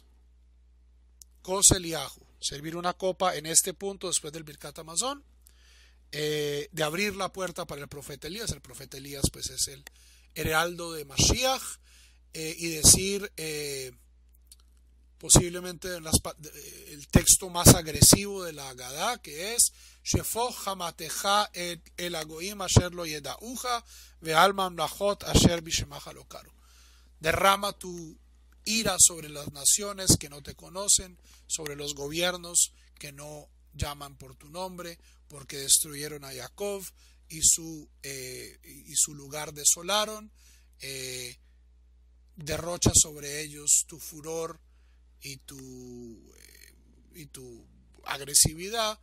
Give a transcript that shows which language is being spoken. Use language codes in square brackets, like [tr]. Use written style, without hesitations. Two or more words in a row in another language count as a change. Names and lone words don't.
[he] כוס אליהו, [es] servir una copa en este punto después del [he] ברכת המזון, [es] de abrir la puerta para el profeta Elías. El profeta Elías pues es el heraldo de Mashiach, y decir posiblemente el texto más agresivo de la Agadá, que es [he] שפך חמתך אל הגוים אשר לא ידעוך ועל ממלכות אשר בשמך לא קראו. [es] Derrama tu ira sobre las naciones que no te conocen, sobre los gobiernos que no llaman por tu nombre, porque destruyeron a Jacob y su lugar desolaron. Derrocha sobre ellos tu furor y tu agresividad.